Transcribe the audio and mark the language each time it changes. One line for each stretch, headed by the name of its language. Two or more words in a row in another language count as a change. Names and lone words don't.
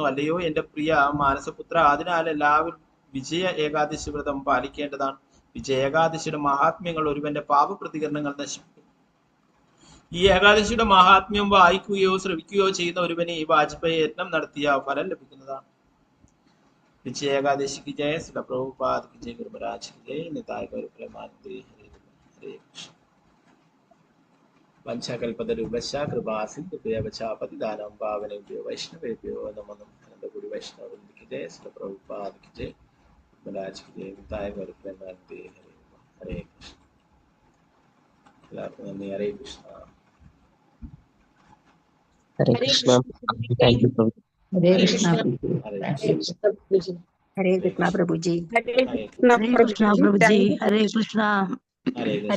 Malayalam: അല്ലയോ എന്റെ പ്രിയ മാനസപുത്ര, അതിനാൽ എല്ലാവരും വിജയ ഏകാദശി വ്രതം പാലിക്കേണ്ടതാണ്. വിജയ ഏകാദശിയുടെ മഹാത്മ്യങ്ങൾ ഒരുവന്റെ പാപപ്രതികരണങ്ങൾ നശിപ്പിക്കും. ഈ ഏകാദശിയുടെ മഹാത്മ്യം വായിക്കുകയോ ശ്രവിക്കുകയോ ചെയ്യുന്ന ഒരുവന് ഈ വാജ്പേയി യത്നം നടത്തിയ ഫലം ലഭിക്കുന്നതാണ്. വിജയ ഏകാദശിക്ക് ജയ, ശ്രീ പ്രഭുപാദ്
Hindi: की जय, गुरु महाराज की जय, निताय गौर प्रेमानंदे हरे कृष्ण.
Sanskrit: पंचकल्पतरुभ्यश्च कृपा सिन्धुभ्यश्च पतितानां पावनेभ्यो वैष्णवेभ्यो नमो नमः.
Hindi: अनंतकोटि वैष्णववृंद की जय, श्री प्रभुपाद की जय, महाराज की जय, निताय गौर प्रेमानंदे हरे कृष्ण.
Malayalam: എല്ലാവർക്കും നന്ദി. ഹരേ കൃഷ്ണ. ഹരേ കൃഷ്ണ.
English: thank you
Malayalam: പ്രഭു. ഹരേ കൃഷ്ണ. ഹരേ കൃഷ്ണ പ്രഭുജി. ഹരേ കൃഷ്ണ പ്രഭുജി. ഹരേ കൃഷ്ണ. ഹരേ കൃഷ്ണ.